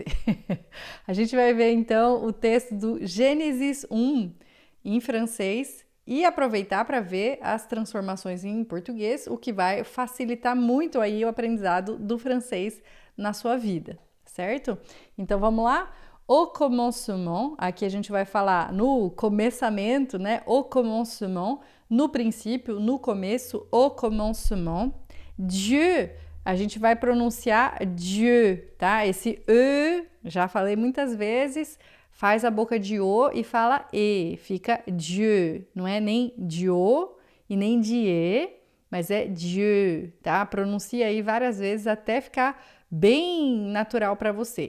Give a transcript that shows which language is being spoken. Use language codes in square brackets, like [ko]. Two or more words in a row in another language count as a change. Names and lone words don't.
[pt] A gente vai ver então o texto do Gênesis 1 em francês e aproveitar para ver as transformações em português, o que vai facilitar muito aí o aprendizado do francês na sua vida, certo? Então vamos lá? [fr] Au commencement, [pt] aqui a gente vai falar no começamento, né? [fr] Au commencement, [pt] no princípio, no começo, [fr] au commencement. [pt] Dieu, a gente vai pronunciar Dieu, tá? Esse E, já falei muitas vezes, faz a boca de O e fala E, fica Dieu. Não é nem Dio e nem Die, mas é Dieu, tá? Pronuncia aí várias vezes até ficar bem natural para você.